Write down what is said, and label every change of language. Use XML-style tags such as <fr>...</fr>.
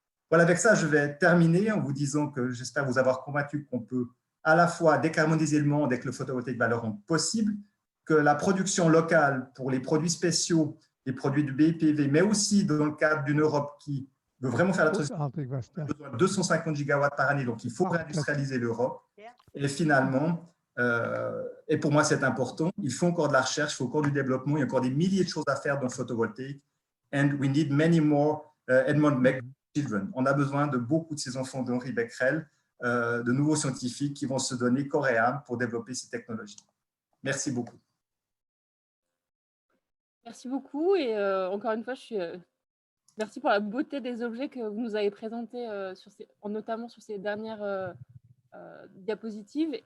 <fr>Voilà, avec ça, je vais terminer en vous disant que j'espère vous avoir convaincu qu'on peut à la fois décarboniser le monde et que le photovoltaïque va le rendre possible, que la production locale pour les produits spéciaux, les produits du BIPV, mais aussi dans le cadre d'une Europe qui veut vraiment faire la transition, a besoin de 250 gigawatts par année, donc il faut réindustrialiser l'Europe. Et finalement, et pour moi c'est important, il faut encore de la recherche, il faut encore du développement, il y a encore des milliers de choses à faire dans le photovoltaïque.</fr> <en>And we need many more Edmond Becquerel children.</en> <fr>On a besoin de beaucoup de ces enfants d'Henri Becquerel, de nouveaux scientifiques qui vont se donner corps et âme pour développer ces technologies. Merci beaucoup. Merci beaucoup et encore une fois, merci pour la beauté des objets que vous nous avez présentés, notamment sur ces dernières diapositives.</fr>